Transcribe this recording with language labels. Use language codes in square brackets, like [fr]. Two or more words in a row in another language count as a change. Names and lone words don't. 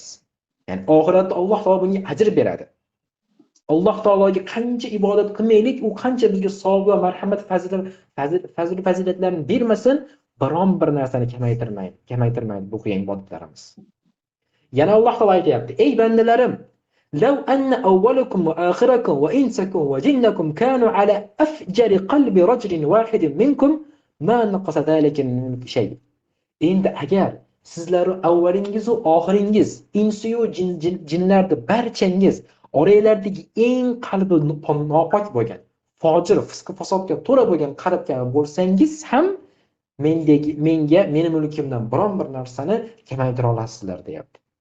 [uz] Ya'ni oxiratda Alloh taolo bunga ajr beradi. Alloh taologa qancha ibodat qilmaylik, u qancha bizga savob va marhamat, fazilatlarni bermasin, biron bir narsani kamaytirmaydi bu qilgan ibodatlarimiz. Yana Alloh taolo aytayapti: "Ey bandalarim, [ar] لو أن أولكم وآخركم وإنسكم وجنكم كانوا على أفجر قلب رجل واحد منكم ما نقص ذلك من ملك شيء. [uz] Endi agar sizlar avvalingiz va oxiringiz, insiyu jinlarni barchangiz oranglardagi eng qalbi nopok bo'lgan, fojir, fisq fasodga to'la bo'lgan qalbga bo'lsangiz ham meni mulkimdan biron bir narsani kamaytira olasizlar deyapti.